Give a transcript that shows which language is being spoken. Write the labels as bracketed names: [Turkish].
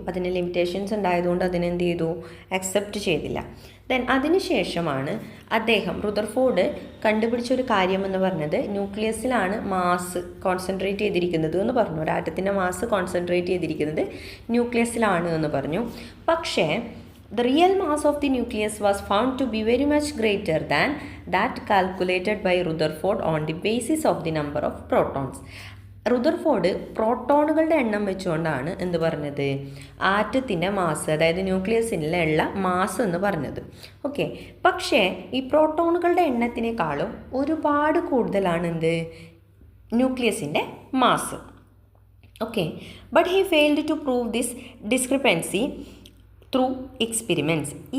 [Malayalam] അതിന് ലിമിറ്റേഷൻസ് ഉണ്ടായതുകൊണ്ട് അതിനെന്ത് ചെയ്തു? അക്സെപ്റ്റ് ചെയ്തില്ല. ദെൻ അതിനുശേഷമാണ് അദ്ദേഹം, റുദർഫോർഡ് കണ്ടുപിടിച്ചൊരു കാര്യം എന്ന് പറഞ്ഞത് ന്യൂക്ലിയസിലാണ് മാസ് കോൺസെൻട്രേറ്റ് ചെയ്തിരിക്കുന്നത് എന്ന് പറഞ്ഞു. ഒരു ആറ്റത്തിൻ്റെ മാസ് കോൺസെൻട്രേറ്റ് ചെയ്തിരിക്കുന്നത് ന്യൂക്ലിയസിലാണ് എന്ന് പറഞ്ഞു. പക്ഷേ [English] the real mass of the nucleus was found to be very much greater than that calculated by Rutherford on the basis of the number of protons. [Malayalam] Rutherford പ്രോട്ടോണുകളുടെ എണ്ണം വെച്ചുകൊണ്ടാണ് എന്ത് പറഞ്ഞത്? ആറ്റത്തിൻ്റെ മാസ്, അതായത് ന്യൂക്ലിയസിലുള്ള മാസ് എന്ന് പറഞ്ഞത്. ഓക്കെ, പക്ഷേ ഈ പ്രോട്ടോണുകളുടെ എണ്ണത്തിനേക്കാളും ഒരുപാട് കൂടുതലാണ് എന്ത്? ന്യൂക്ലിയസിൻ്റെ mass. [English] Okay, but he failed to prove this discrepancy through experiments.